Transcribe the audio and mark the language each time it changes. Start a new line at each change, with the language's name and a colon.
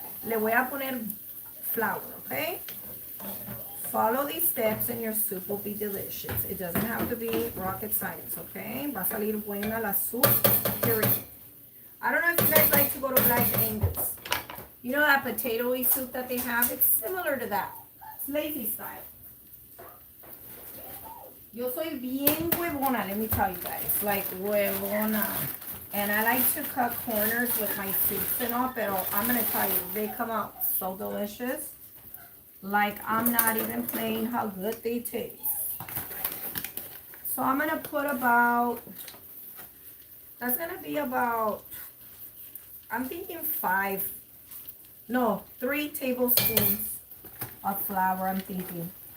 Spanish: Le voy a poner
English: flour, okay? Follow these steps and your soup will be delicious. It doesn't have to be rocket science, okay?
Spanish: Va a salir buena la
English: soup, period. I don't know if you guys like to go to Black Angus. You know that potato-y soup that they have? It's similar to that. It's lazy style.
Spanish: Yo soy bien huevona,
English: let me tell you guys. Like, huevona. And I like to cut corners with my soups and all, pero I'm going to tell you, they come out so delicious. Like, I'm not even playing how good they taste. So I'm going to put about, that's going to be about, I'm thinking 3 tablespoons of flour, I'm thinking.